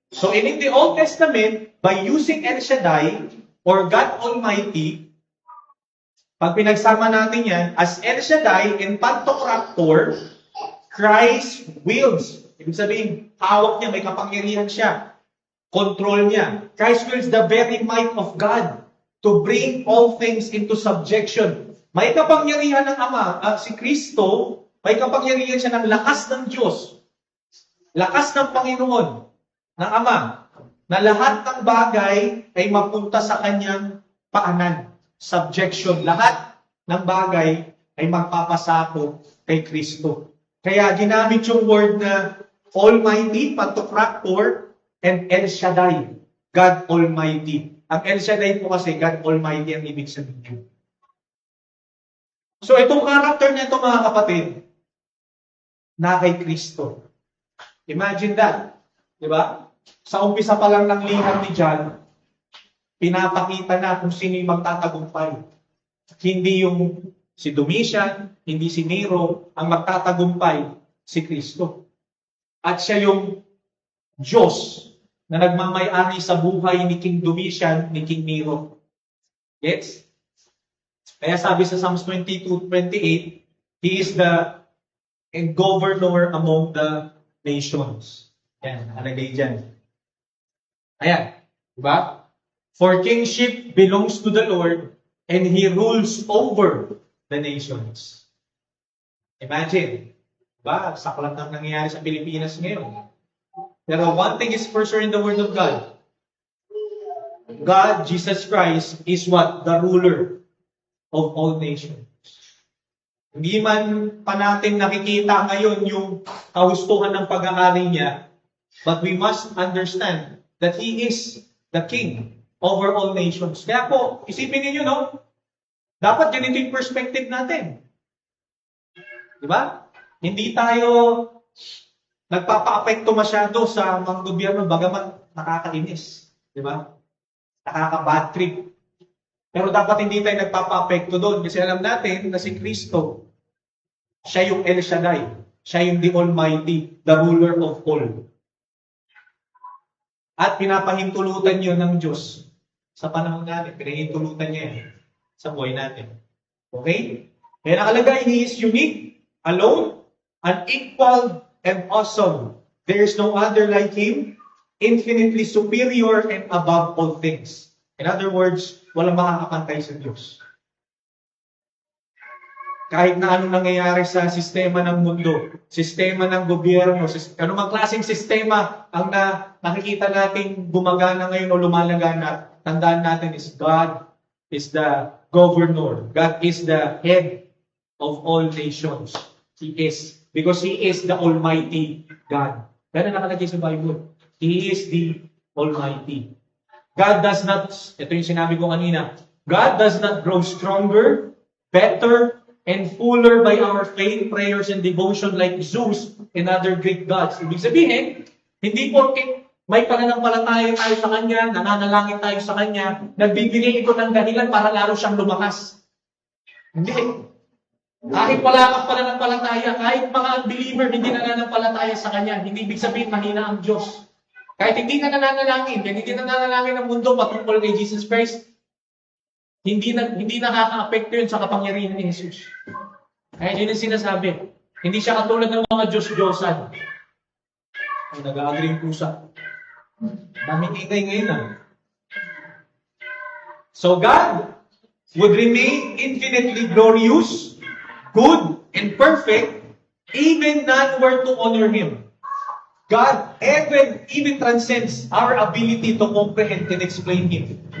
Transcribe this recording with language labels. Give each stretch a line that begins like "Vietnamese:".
English: So in the Old Testament, by using El Shaddai, or God Almighty,
Filipino: pag pinagsama natin yan,
English: as El Shaddai and Pantokrator, Christ wills.
Filipino: Ibig sabihin, hawak niya, may kapangyarihan siya. Control niya.
English: Christ wills the very might of God to bring all things into subjection.
Filipino: May kapangyarihan ng Ama, si Kristo, may kapangyarihan siya ng lakas ng Diyos. Lakas ng Panginoon, ng Ama, na lahat ng bagay ay mapunta sa kanyang paanan. Subjection. Lahat ng bagay ay magpapasako kay Kristo. Kaya ginamit yung word na Almighty, Pantokrator, and El Shaddai, God Almighty. Ang El Shaddai po kasi God Almighty ang ibig sabihin. So itong character na ito, mga kapatid, na kay Kristo.
English: Imagine that.
Filipino: Diba? Sa umpisa pa lang ng liham ni John, pinapakita na kung sino yung magtatagumpay. Hindi yung si Domitian, hindi si Nero, ang magtatagumpay, si Kristo. At siya yung Diyos na nagmamay-ari sa buhay ni King Domitian, ni King Nero. Gets? Kaya sabi sa
English: Psalms 22:28, He is the governor among the nations.
Filipino: Yan, alagay dyan. Ayan, diba?
English: For kingship belongs to the Lord, and He rules over the nations. Imagine, diba?
Filipino: Saklat ng nangyayari sa Pilipinas ngayon.
English: Pero one thing is for sure in the Word of God. God, Jesus Christ, is what? The ruler of all nations.
Filipino: Hindi man pa natin nakikita ngayon yung kahustuhan ng pag-aari niya,
English: but we must understand that He is the King over all nations.
Filipino: Kaya po, isipin niyo, no? Dapat ganito yung perspective natin. Diba? Hindi tayo nagpapa-apekto masyado sa mga gobyerno, bagaman nakakainis. Diba? Nakaka-bad trip. Pero dapat hindi tayo nagpapa-apekto doon kasi alam natin na si Kristo, siya yung El Shaddai. Siya yung
English: the Almighty, the ruler of all.
Filipino: At pinapahintulutan yun ng Diyos sa panahon natin. Pinahintulutan niya yan sa buhay natin.
English: Okay?
Filipino: Kaya nakalagay,
English: He is unique, alone, unequaled, and awesome. There is no other like Him, infinitely superior and above all things. In other words,
Filipino: walang makakapantay sa Diyos. Kahit na anong nangyayari sa sistema ng mundo, sistema ng gobyerno, anumang klaseng sistema ang nakikita natin gumagana ngayon o lumalagana, tandaan natin
English: is God is the governor. God is the head of all nations. He is. Because He is the Almighty God.
Filipino: Yan ang nakalagay sa
English: Bible. He is the Almighty. God does not,
Filipino: ito yung sinabi ko kanina,
English: God does not grow stronger, better, and fuller by our faith, prayers, and devotion like Zeus and other Greek gods.
Filipino: Ibig sabihin, hindi porke may pananampalataya tayo sa Kanya, nananalangin tayo sa Kanya, nagbibigay ito ng dahilan para lalo siyang lumakas. Hindi. Kahit wala kang pananampalataya, kahit mga unbeliever hindi nananampalataya sa Kanya, hindi ibig sabihin mahina ang Diyos. Kahit hindi ka nananalangin, hindi nananalangin ang mundo patungkol kay Jesus Christ, hindi nakaka-apekto yun sa kapangyarihan ni Jesus. Kaya yun ang sinasabi. Hindi siya katulad ng mga Diyos-Diyosan. Ay, nag-agree yung pusa. Daming ingay ngayon
English: So God would remain infinitely glorious, good, and perfect, even none were to honor Him. God even transcends our ability to comprehend and explain Him.